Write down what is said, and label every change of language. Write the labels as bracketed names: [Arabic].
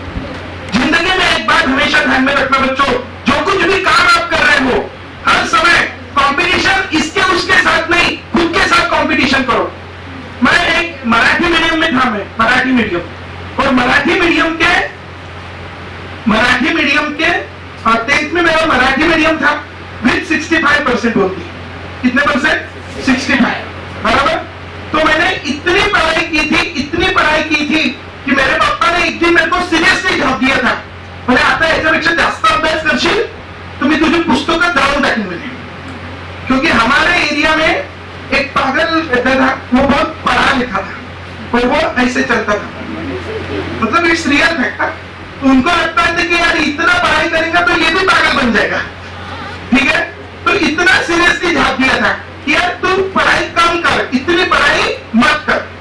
[Hindi] जिंदगी में एक बात हमेशा ध्यान में रखना बच्चों, जो कुछ भी काम आप कर रहे हो हर समय कंपटीशन इसके उसके साथ नहीं, खुद के साथ कंपटीशन करो। मैं एक मराठी मीडियम में था, मैं मराठी मीडियम, और मराठी मीडियम के 10th में मेरा मराठी मीडियम था विद 65% होती। कितने परसेंट? 65, बराबर। तो मैंने इतनी पढ़ाई की थी कि मेरे पापा ने एक दिन मेरे को सिरियसली झाप दिया था, [Marathi] म्हणजे आता याच्यापेक्षा जास्त अभ्यास करशील तो मी तुझी पुस्तकं जाळून टाकेन म्हणे। [Hindi] क्योंकि हमारे एरिया में एक पागल रहता था, वो बहुत पढ़ा लिखा था पर वो ऐसे चलता था, मतलब [English] It's real fact. [Hindi] उनको लगता है कि यार इतना पढ़ाई करेगा तो ये भी पागल बन जाएगा। ठीक है, तो इतना सीरियसली झाप दिया था कि यार तू पढ़ाई कम कर, इतनी पढ़ाई मत कर।